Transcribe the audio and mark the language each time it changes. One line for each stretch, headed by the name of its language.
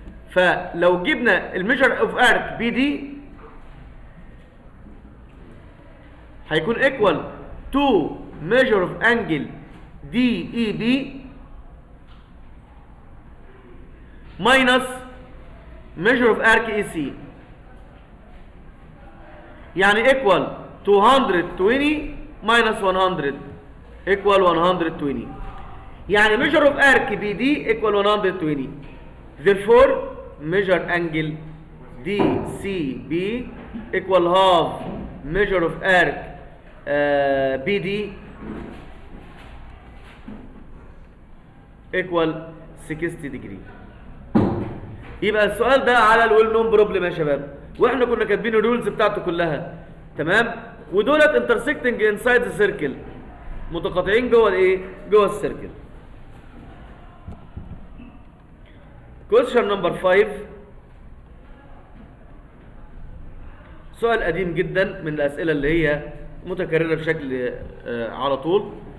Arabic: فلو جبنا
English: الميجر of arc B D
Arabic: هيكون
English: equal to major of angle D E B minus major of arc E C,
Arabic: يعني
English: Equal 220 minus 100 equal 120.
Arabic: يعني
English: measure of arc BD equal 120. Therefore measure angle DCB equal half measure of arc BD equal 60 degree.
Arabic: يبقى السؤال ده على الويل نون بروبلم يا شباب، واحنا كنا كاتبين الرولز بتاعته كلها، تمام؟ ودولت
English: intersecting inside the circle،
Arabic: متقاطعين جوه الايه؟ جوه السيركل.
English: question number 5،
Arabic: سؤال قديم جدا من الاسئله اللي هي متكرره بشكل على طول.